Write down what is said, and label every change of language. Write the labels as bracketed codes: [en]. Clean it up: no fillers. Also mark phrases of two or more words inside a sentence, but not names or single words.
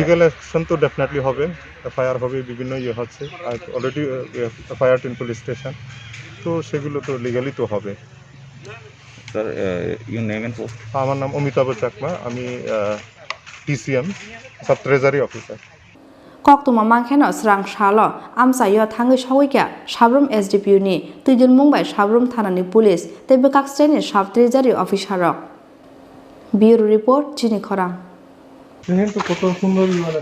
[en] legal action [bn] তো ডেফিনেটলি হবে, এফআইআর হবে, বিভিন্ন ইয়ে হচ্ছে, আর [en] already FIR in police station, [bn] তো সেগুলো তো লিগ্যালি তো হবে। [en] Sir, your name and post? [bn] আমার নাম অমিতাভ চাকমা, আমি টিসিএম [en] sub treasury officer. [trp] Koktwma mangkheno srang shalo amsayo thangai sawikya sabrum SDPU ni tuijun mungbai sabrum thanani police tei bekak streni [en] sub treasury officer [trp] rok. [en] Bureau report [trp] Tini khorang. [bn] কিন্তু কত সুন্দর মানে